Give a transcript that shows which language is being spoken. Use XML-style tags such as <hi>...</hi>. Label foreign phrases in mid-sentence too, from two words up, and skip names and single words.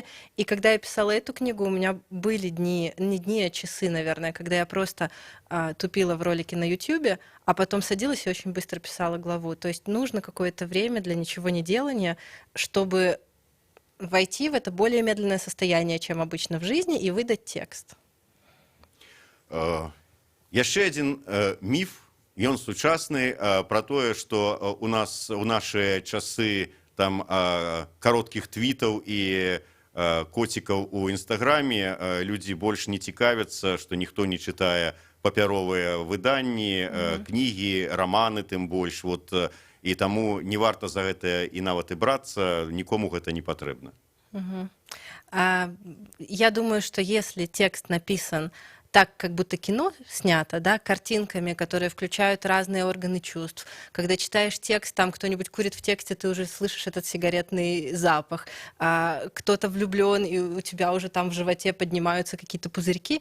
<ru>И когда я писала эту книгу, у меня были дни, не дни, а часы, наверное, когда я просто тупила в ролике на YouTube, а потом садилась и очень быстро писала главу. То есть нужно какое-то время для ничего не делания, чтобы войти в это более медленное состояние, чем обычно в жизни, и выдать текст.</ru> <be>Яшчэ адзін міф, ён сучасны, пра тое, што у нашы часы там кароткіх твітаў і коцікаў у інстаграме людзі больш не цікавяцца, што ніхто не чытае папяровыя выданні, кнігі, раманы тым больш. Вот, і таму не варта за гэта і нават і брацца, нікому гэта не патрэбна.</be> <ru>Я думаю, что если текст написан так, как будто кино снято, да, картинками, которые включают разные органы чувств. Когда читаешь текст, там кто-нибудь курит в тексте, ты уже слышишь этот сигаретный запах. Кто-то влюблен, и у тебя уже там в животе поднимаются какие-то пузырьки.</ru>